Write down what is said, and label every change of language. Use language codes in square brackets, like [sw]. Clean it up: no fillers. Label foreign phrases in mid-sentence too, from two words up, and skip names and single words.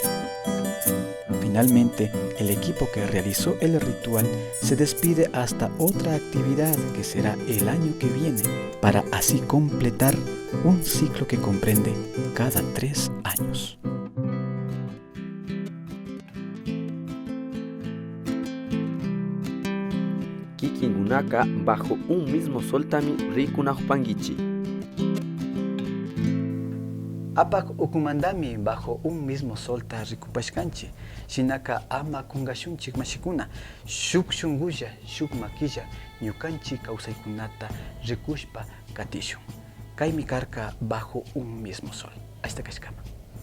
[es] Finalmente, el equipo que realizó el ritual se despide hasta otra actividad que será el año que viene, para así completar un ciclo que comprende cada 3 años. [qu] Kikingunaka bajo un mismo soltami rikunajpangichi. Apak ukumandami bajo un mismo solta rikupashkanchi, shinaka ama kungashunchik mashikuna, shuk shungulla, shuk makilla, ñukanchik kawsaykunata rikushpa katishun. Kaymi karka bajo un mismo sol. Hasta kashkama.